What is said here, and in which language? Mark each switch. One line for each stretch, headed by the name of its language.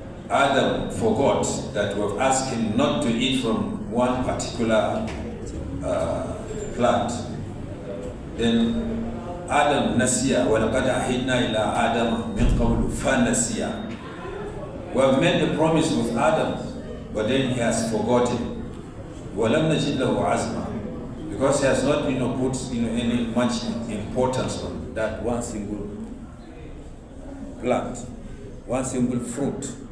English: Adam forgot that we have asked him not to eat from one particular plant. Then Adam
Arabic: nasiya, وَلَقَدْ أَحِدْنَا إِلَىٰ آدَمَ مِنْ قَبْلُ فَنَسِيَا.
English: We have made a promise with Adam, but then he has forgotten.
Arabic: وَلَمْ نَجِدْ لَهُ عَزْمًا.
English: Because he has not put any much importance on that one single plant, one single fruit.